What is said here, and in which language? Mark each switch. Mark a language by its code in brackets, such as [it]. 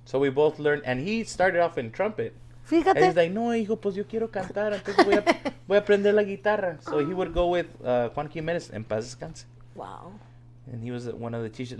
[en] So we both learned, and he started off in trumpet. [es] Fíjate. And he's like, no, hijo, pues yo quiero cantar, entonces voy a aprender la guitarra. [en] So he would go with Juan Jiménez, [es] en paz descanse. Wow. [en] And he was one of the teachers.